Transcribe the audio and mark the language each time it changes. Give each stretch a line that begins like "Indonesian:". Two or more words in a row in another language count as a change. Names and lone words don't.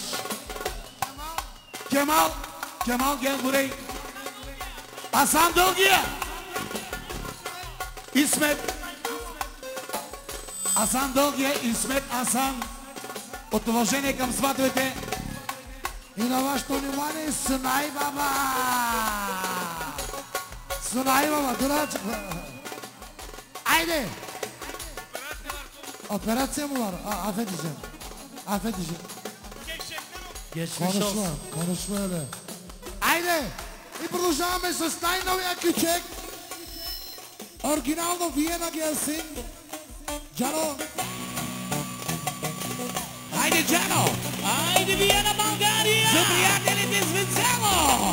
Bulgarian: Кемал Генгорей, Асан Дългия, Исмет, Асан Дългия, Исмет Асан, от уважение към сватовете. И на вашето внимание Сунай Баба! Сунай Баба, дурачка! Айде! Операция му var.
Turkish: Afet diyeceğim. Konuşma öyle.
Bulgarian: Айде! И продължаваме с най-новия кючек. Оригинално Виена Гелсин. Джано. Айде, Джано! Айде, Виена, България! За приятелите специално!